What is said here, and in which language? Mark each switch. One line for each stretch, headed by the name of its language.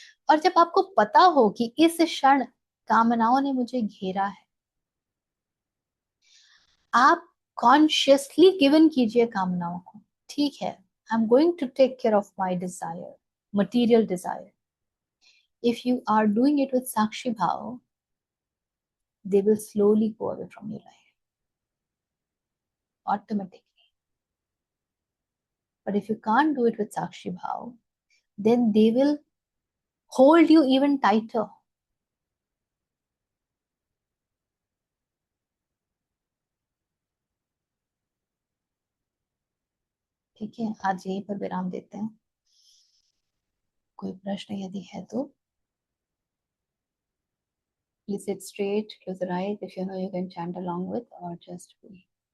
Hindi: और जब आपको पता हो कि इस क्षण कामनाओं ने मुझे घेरा है, आप
English: consciously given
Hindi: कीजिए कामनाओं को। ठीक है,
English: I am going to take care of my desire, material desire. If you are doing it with sakshi bhav, they will slowly go away from your life automatically. But if you can't do it with Sakshi Bhav, then they will hold you even tighter.
Hindi: ठीक है, आज यहीं पर विराम देते हैं। कोई प्रश्न यदि है तो
English: please sit straight, close your eyes. If you know, you can chant along with or just be.